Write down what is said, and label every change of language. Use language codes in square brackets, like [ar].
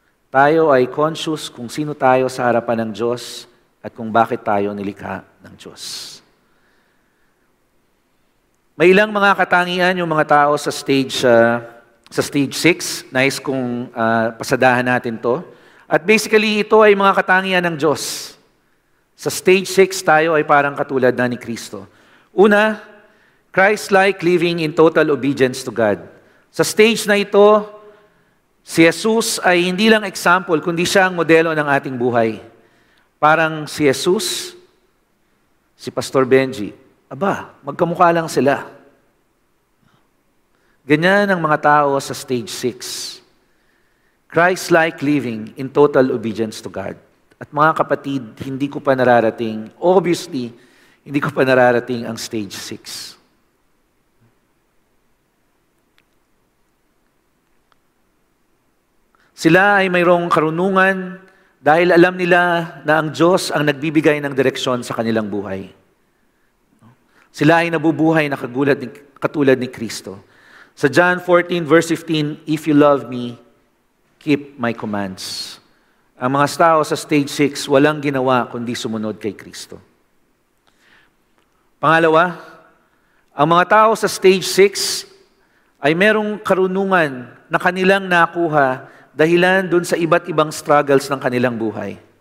[tl] Tayo ay conscious kung sino tayo sa harapan ng Diyos at kung bakit tayo nilikha ng Diyos. May ilang mga katangian yung mga tao sa stage 6. Nice kung pasadahan natin to. At basically, ito ay mga katangian ng Diyos. Sa stage 6, tayo ay parang katulad na ni Kristo. [en] Una, Christ-like living in total obedience to God. [tl] Sa stage na ito, si Jesus ay hindi lang example, kundi siya ang modelo ng ating buhay. Parang si Jesus, si Pastor Benji, magkamukha lang sila. Ganyan ang mga tao sa stage 6. [en] Christ-like living in total obedience to God. [tl] At mga kapatid, hindi ko pa nararating, obviously, hindi ko pa nararating ang stage 6. Sila ay mayroong karunungan dahil alam nila na ang Diyos ang nagbibigay ng direksyon sa kanilang buhay. Sila ay nabubuhay na katulad ni Kristo. Sa John 14 verse 15, [en] "If you love me, keep my commands." [tl] Ang mga tao sa stage 6, walang ginawa kundi sumunod kay Kristo. Pangalawa, ang mga tao sa stage 6 ay merong karunungan na kanilang nakuha dahilan dun sa iba't ibang struggles ng kanilang buhay.